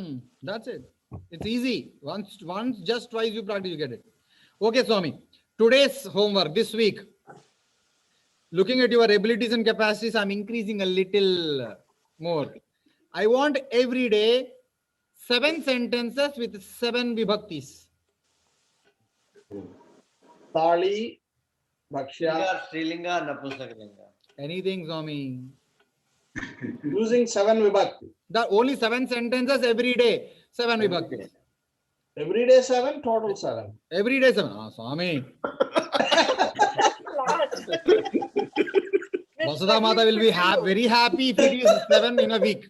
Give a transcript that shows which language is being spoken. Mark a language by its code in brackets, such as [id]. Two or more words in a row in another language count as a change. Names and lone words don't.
[en] That's it. It's easy. Once, just twice you practice, you get it. Okay, Swami. Today's homework this week. Looking at your abilities and capacities, I'm increasing a little more. I want every day 7 sentences with 7 vibhaktis. [sa] Thali, Bhakshya. Strilinga, Napusakalinga. [en] Anything, Swami. Using 7 vibhakti. Only 7 sentences every day. 7 vibhaktis. Every day 7, total 7. Every day 7. Swami. Vasudha Mata will be very happy if it is 7 in a week.